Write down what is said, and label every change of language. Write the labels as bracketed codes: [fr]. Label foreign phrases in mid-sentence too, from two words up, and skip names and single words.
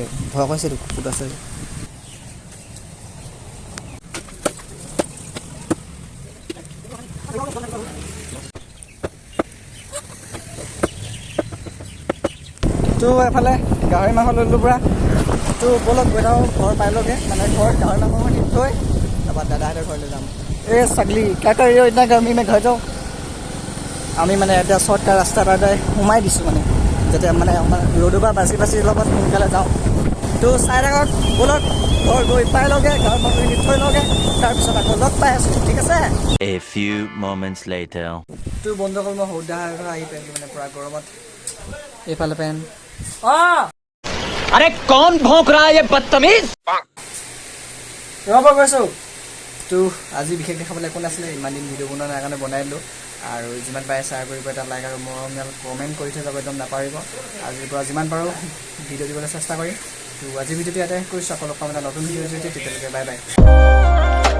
[as] ভয় কৰিছেতো কুকুৰটো আছে। তো এফালে গাহৰি মাংস লৈ ল'লোঁ পূৰা। তো ব'লক গৈ থাকোঁ, ঘৰ পাইলগৈ, মানে ঘৰত গাহৰি মাংসখন দি থৈ তাৰপৰা দাদাহঁতৰ ঘৰলৈ যাম। এই ছাগলী [hi] क्या कर रही हो इतना गर्मी में घर जाओ। [as] আমি মানে এতিয়া শ্বৰ্টকাট ৰাস্তা এটাতে সোমাই দিছোঁ, মানে যাতে মানে আমাৰ ৰ'দৰ পৰা বাচি লগত সোনকালে যাওঁ। তো চাই থাকক ব'লক ঘৰ গৈ পাই লগে, গাহৰি মাংসখিনি থৈ লগে, তাৰপিছত আকৌ লগ পাই আছোঁ। ঠিক আছে। [en] A few moments later. [as] তো বন্ধুসকল মই সৌদা আহি পেণ্ট মানে পূৰা গৰমত এইফালে পেণ্ট [hi] अरे कौन भौंक रहा है ये बदतमीज? [as] ৰ'ব গৈছোঁ। তো আজি বিশেষ দেখাবলৈ একো নাছিলে, ইমান দিন ভিডিঅ' বনোৱা নাই কাৰণে বনাই দিলোঁ। আৰু যিমান পাৰে শ্বেয়াৰ কৰিব, এটা লাইক আৰু মৰমীয়াল কমেণ্ট কৰি থৈ যাব, একদম নাপাহৰিব। আজিৰ পৰা যিমান পাৰোঁ ভিডিঅ' দিবলৈ চেষ্টা কৰিম। তো আজি ভিডিঅ'টো ইয়াতে কৰিছোঁ। আকৌ লগ পাম এটা নতুন ভিডিঅ'ৰ জৰিয়তে, তেতিয়ালৈকে [en] bye bye.